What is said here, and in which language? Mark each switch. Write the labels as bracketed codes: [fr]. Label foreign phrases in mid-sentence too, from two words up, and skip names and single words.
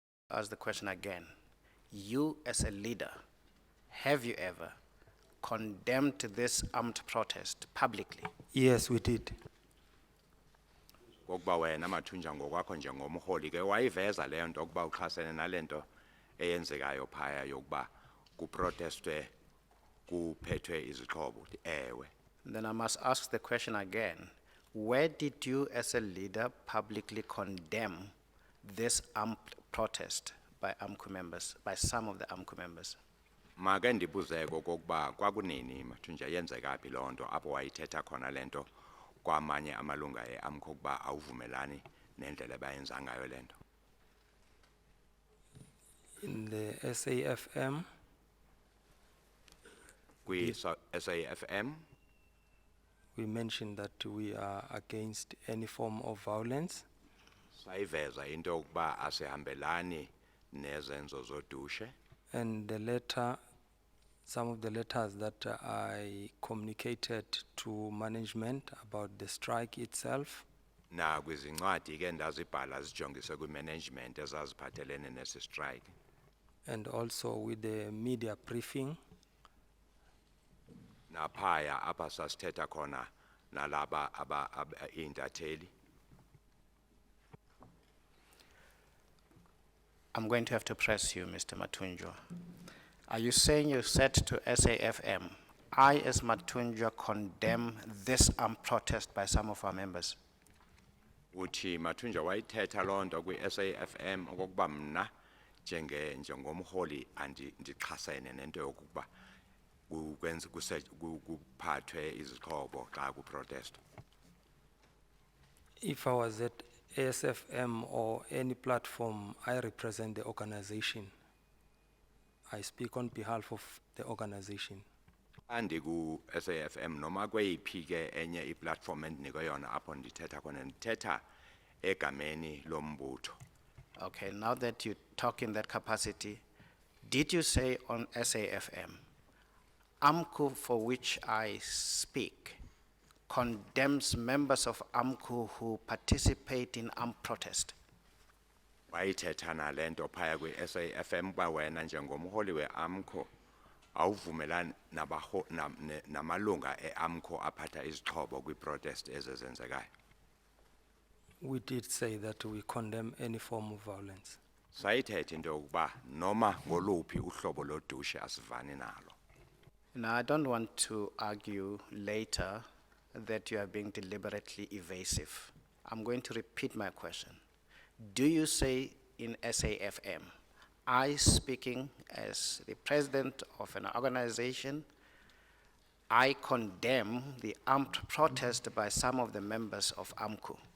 [en] ask the question again. You as a leader, have you ever condemned this armed protest publicly? Yes, we did. [xh] Kokuba wena Mathunjwa ngokwakho njengomholi ke wayiveza leyo nto ukuba uxhasene nalento eyenzekayo phaya yokuba kuprotestwe kuphethwe izixhobo. Ewe. [en] Then I must ask the question again. Where did you as a leader publicly condemn this armed protest by AMCU members, by some of the AMCU members? [xh] Make ndibuze kokuba kwakunini Mathunjwa yenzeka phi loo nto apho wayithetha khona lento kwamanye amalunga eAMCU ukuba awuvumelani nendlela abayenza ngayo lento. [en] In the SAFM, SAFM we mentioned that we are against any form of violence. [xh] sayiveza into ukuba asihambelani nezenzo zodushe. [en] And the letter, some of the letters that I communicated to management about the strike itself, [xh] Na kwizincwadi ke ndazibhala zijongise kwi-management ezaziphathelene nesi strike. [en] and also with the media briefing, [xh] Naphaya apha sasithetha khona nalaba intatheli. [en] I'm going to have to press you, Mr. Mathunjwa. Are you saying you said to SAFM, I as Mathunjwa condemn this armed protest by some of our members? [xh] Uthi Mathunjwa wayithetha loo nto kwi-SAFM okokuba mna njengomholi ndixhasene nento yokuba kuphathwe izixhobo xa kuprotest. [en] if I was at ASFM or any platform, I represent the organization. I speak on behalf of the organization. [xh] Andiku SAFM noma kweyiphi ke enye iplatform endinikwe yona apho ndithetha khona ndithetha egameni lombutho. [en] Okay, now that you talk in that capacity, did you say on SAFM, AMCU for which I speak condemns members of AMCU who participate in armed protest? [xh] Wayithetha nalento phaya kwi-SAFM ba wena njengomholi we-AMCU awuvumelani namalunga e-AMCU aphatha izixhobo kwi-protest ezenzekayo. [en] We did say that we condemn any form of violence. [xh] Sayithetha into yokuba noma ngoluphi uhlobo lodushe asivani nalo. [en] Now, I don't want to argue later that you are being deliberately evasive. I'm going to repeat my question. Do you say in SAFM, I speaking as the president of an organization, I condemn the armed protest by some of the members of AMCU?